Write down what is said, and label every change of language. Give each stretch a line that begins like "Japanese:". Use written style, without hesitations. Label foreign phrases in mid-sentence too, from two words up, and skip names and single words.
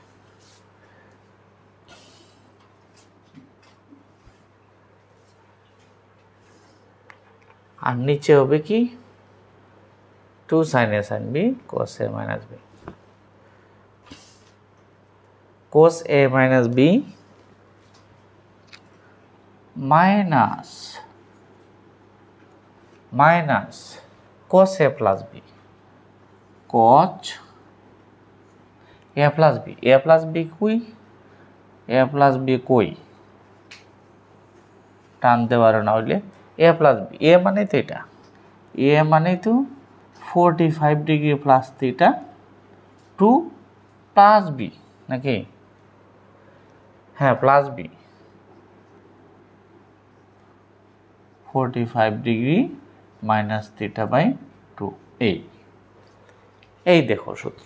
Bangla: আর নিচে হবে কি
English: 2 sin a sin b cos a minus b,
Bangla: cos a minus b
English: minus cos a plus b, cos a plus b, a plus b
Bangla: কই, টানতে পারো না হইলে
English: a plus b,
Bangla: a মানে তো এটা, a মানে তো 45
English: degree plus theta
Bangla: 2
English: প্লাস b
Bangla: নাকি, হ্যাঁ, প্লাস b 45
English: degree minus theta by
Bangla: 2, এই দেখো সূত্র।